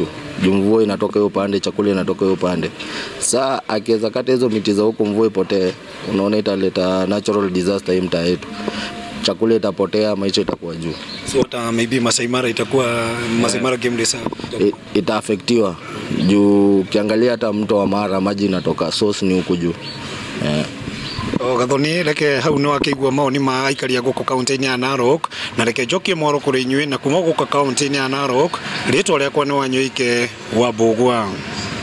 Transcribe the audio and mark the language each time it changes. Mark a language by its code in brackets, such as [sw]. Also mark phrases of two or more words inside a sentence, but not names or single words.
[sw] Mvua inatoka hiyo pande, chakula inatoka hiyo pande. Saa akiweza kata hizo miti za huko mvua ipotee, unaona italeta [en] natural disaster [sw] hii mtaa yetu. Chakula itapotea, maisha itakuwa juu. So hata maybe Masai Mara itakuwa Masai Mara game reserve itaafektiwa. Juu ukiangalia hata mto wa Mara maji inatoka source ni huko juu. [ki] Gathoni reke hau no akigwa maoni ma aikari a guko county-ini ya Narok na reke njokie moro kuri inywe na kuma guko county-ini ya Narok ritwa riakwa ni Wanyoike wa Mbugua.